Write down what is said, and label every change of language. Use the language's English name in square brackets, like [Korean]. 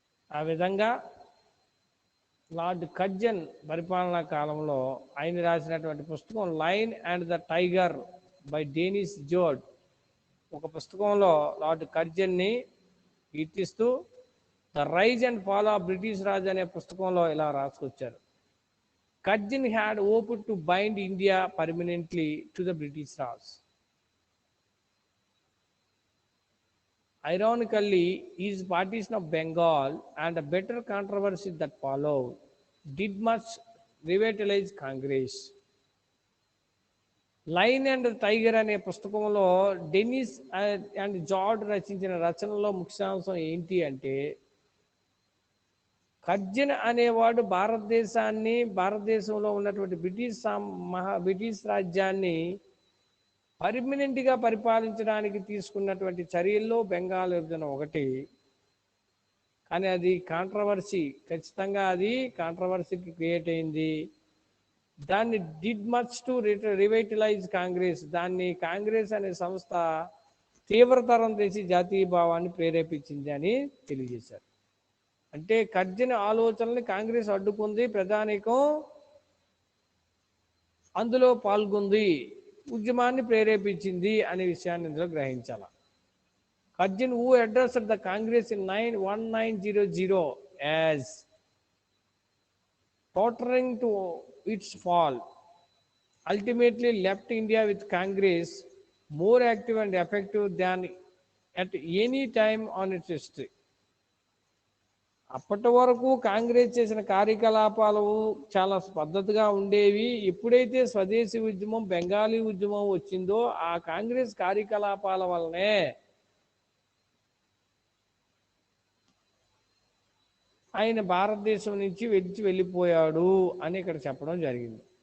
[Telugu] ఆ విధంగా lord Curzon పరిపాలనా కాలంలో ఆయన రాసినటువంటి పుస్తకం lion and the tiger by Denis జోర్డ్, ఒక పుస్తకంలో లార్డ్ కర్జన్ని కీర్తిస్తూ the rise and fall of British Raj అనే పుస్తకంలో ఇలా రాసుకొచ్చారు. [English] Curzon had hoped to bind India permanently to the British Raj. Ironically, his partition of Bengal and the bitter controversy that followed did much revitalize Congress. [Telugu] Line and tiger అనే పుస్తకంలో Denis and జార్డ్ రచించిన రచనలో ముఖ్యాంశం ఏంటి అంటే, Curzon అనేవాడు భారతదేశంలో ఉన్నటువంటి British రాజ్యాన్ని పర్మనెంట్గా పరిపాలించడానికి తీసుకున్నటువంటి చర్యల్లో బెంగాల్ విభజన ఒకటి. కానీ అది కాంట్రవర్సీ, ఖచ్చితంగా అది కాంట్రవర్సీకి క్రియేట్ అయింది. దాన్ని [English] did much to revitalize [Telugu] కాంగ్రెస్, దాన్ని కాంగ్రెస్ అనే సంస్థ తీవ్రతరం చేసి జాతీయ భావాన్ని ప్రేరేపించింది అని తెలియజేశారు. అంటే కర్జన్ ఆలోచనల్ని కాంగ్రెస్ అడ్డుకుంది, ప్రజానీకం అందులో పాల్గొంది, ఉద్యమాన్ని ప్రేరేపించింది అనే విషయాన్ని ఇందులో గ్రహించాలి. [English] Curzon who addressed the Congress in 1900 as tottering to its fall ultimately left India with Congress more active and effective than at any time on its history. [Telugu] అప్పటి వరకు కాంగ్రెస్ చేసిన కార్యకలాపాలు చాలా పద్ధతిగా ఉండేవి. ఎప్పుడైతే స్వదేశీ ఉద్యమం, బెంగాలీ ఉద్యమం వచ్చిందో ఆ కాంగ్రెస్ కార్యకలాపాల వల్లనే ఆయన భారతదేశం నుంచి వెళ్ళిపోయాడు అని ఇక్కడ చెప్పడం జరిగింది.